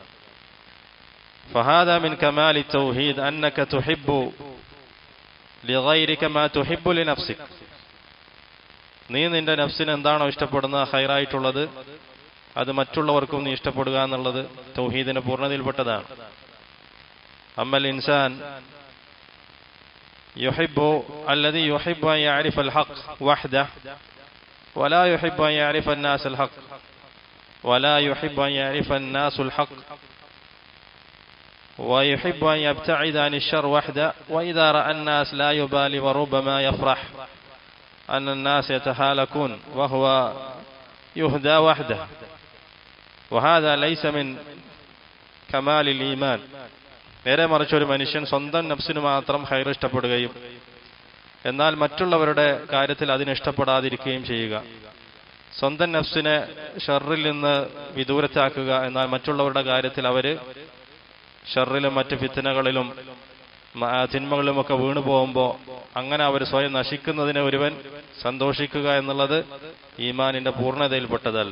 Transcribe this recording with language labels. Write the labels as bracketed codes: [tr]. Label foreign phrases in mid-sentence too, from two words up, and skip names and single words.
[ar] فهذا من كمال توحيد أنك تحب لغيرك ما تحب لنفسك. [ml] നീ നിന്റെ നഫ്സിന് എന്താണോ ഇഷ്ടപ്പെടുന്നത് ഖൈറായിട്ടുള്ളത് അത് മറ്റുള്ളവർക്കും നീ ഇഷ്ടപ്പെടുക എന്നുള്ളത് തൗഹീദിന്റെ പൂർണ്ണതയിൽപ്പെട്ടതാണ്. [ar] أما الإنسان يحب الذي يحب أن يعرف الحق وحده ولا يحب أن يعرف الناس الحق ولا يحب أن يعرف الناس الحق ويحب أن يبتعد عن الشر وحده وإذا رأى الناس لا يبالي وربما يفرح أن الناس يتهالكون وهو يهدى وحده وهذا ليس من كمال الإيمان. [ml] നേരെ മറിച്ച് ഒരു മനുഷ്യൻ സ്വന്തം നഫ്സിന് മാത്രം ഖൈർ ഇഷ്ടപ്പെടുകയും എന്നാൽ മറ്റുള്ളവരുടെ കാര്യത്തിൽ അതിനിഷ്ടപ്പെടാതിരിക്കുകയും ചെയ്യുക, സ്വന്തം നഫ്സിനെ ഷർറിൽ നിന്ന് വിദൂരത്താക്കുക, എന്നാൽ മറ്റുള്ളവരുടെ കാര്യത്തിൽ അവര് ഷർറിലും മറ്റ് ഫിത്നകളിലും തിന്മകളിലുമൊക്കെ വീണു പോകുമ്പോൾ അങ്ങനെ അവർ സ്വയം നശിക്കുന്നതിനെ ഒരുവൻ സന്തോഷിക്കുക എന്നുള്ളത് ഈമാനിന്റെ പൂർണ്ണതയിൽപ്പെട്ടതല്ല.